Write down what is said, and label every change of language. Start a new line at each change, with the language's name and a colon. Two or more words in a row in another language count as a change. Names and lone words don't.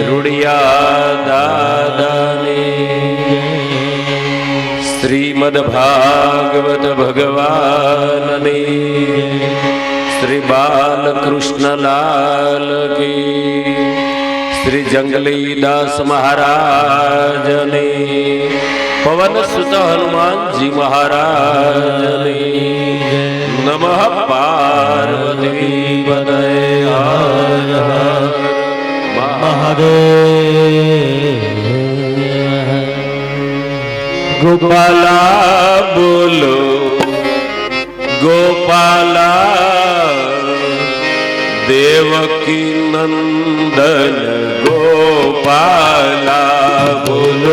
Hindi: रुड़िया दादा ने श्रीमद् भागवत भगवान ने श्री बालकृष्ण लाल की श्री जंगली दास महाराज ने पवन सुत हनुमान जी महाराज ने
Sanskrit: नमः पार्वती पतये
Hindi: हर हर महादेव। गोपाला बोलो गोपाला देवकी नंदन गोपाला बोलो